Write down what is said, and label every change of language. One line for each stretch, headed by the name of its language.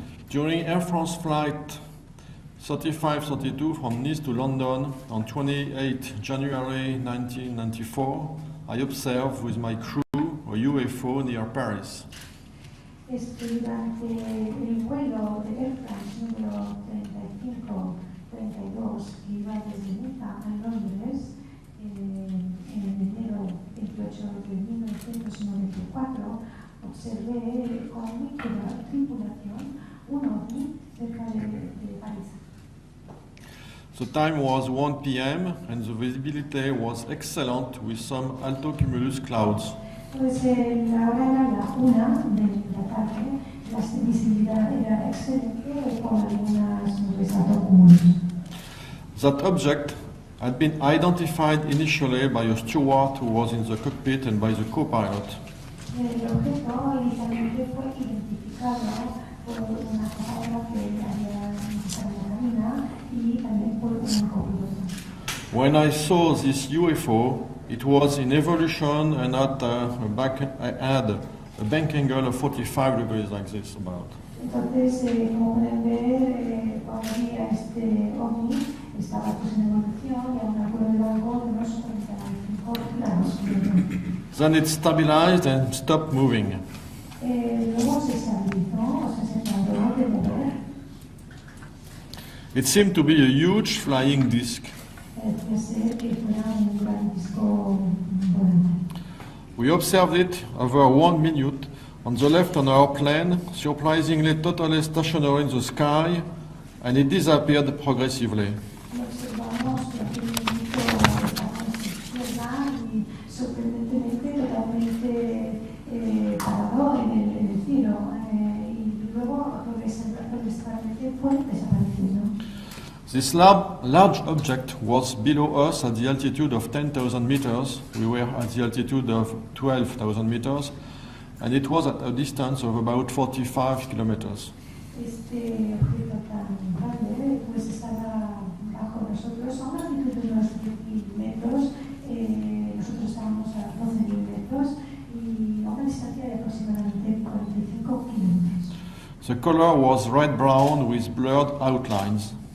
English: During Air France flight 3532 from Nice to London on 28 January 1994, I observed with my crew a UFO near Paris.
Spanish: Durante el vuelo de Air France número 3532 que iba desde Niza a Londres en enero 28 de 1994, observé con mi tripulación un ovni cerca de París.
English: The time was 1 p.m. and the visibility was excellent with some altocumulus clouds.
Spanish: Pues la hora era la 1 de la tarde, la visibilidad era excelente con algunas nubes altocumulus.
English: That object had been identified initially by a steward who was in the cockpit and by the co-pilot.
Spanish: El objeto inicialmente fue identificado por una capitana que había estado en la cabina y también por un copiloto.
English: When I saw this UFO, it was in evolution and had a bank angle of 45 degrees like this about.
Spanish: Entonces, como pueden ver, cuando había este ovni, estaba pues en evolución y a un ángulo de banco de unos 45 grados.
English: Then it stabilized and stopped moving.
Spanish: Luego se estabilizó, o sea, se tardó de mover.
English: It seemed to be a huge flying disc.
Spanish: Pensé que fuera un gran disco volante.
English: We observed it over 1 minute on the left on our plane, surprisingly totally stationary in the sky, and it disappeared progressively.
Spanish: Lo observamos durante un minuto a la izquierda y sorprendentemente totalmente parado en el cielo y luego progresivamente fue desapareciendo.
English: This large object was below us at the altitude of 10,000 meters. We were at the altitude of 12,000 meters, and it was at a distance of about 45 kilometers.
Spanish: Este objeto tan grande pues estaba bajo nosotros a una altitud de unos 10.000 metros, nosotros estábamos a 12.000 metros y a una distancia de aproximadamente 45 kilómetros.
English: The color was red-brown with blurred outlines.